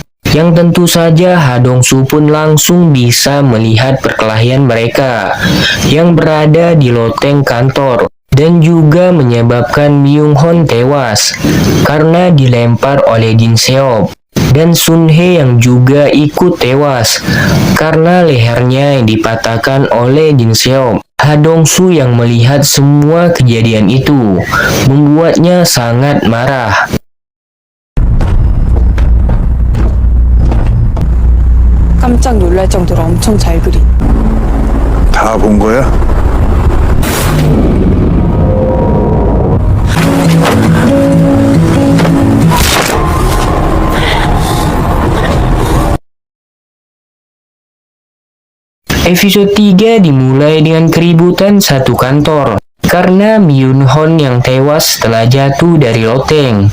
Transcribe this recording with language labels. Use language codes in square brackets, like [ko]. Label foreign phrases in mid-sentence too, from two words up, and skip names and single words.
[id] Yang tentu saja Ha Dong-soo pun langsung bisa melihat perkelahian mereka yang berada di loteng kantor, dan juga menyebabkan Myung Hon tewas karena dilempar oleh Jin Seop. dan Sun Hye yang juga ikut tewas karena lehernya yang dipatahkan oleh Jin Seop. Ha Dong-soo yang melihat semua kejadian itu membuatnya sangat marah. [ko] 깜짝 놀랄 정도로 엄청 잘 그린. 다 본 거야? [id] Episode 3 dimulai dengan keributan satu kantor karena Myun Hon yang tewas setelah jatuh dari loteng.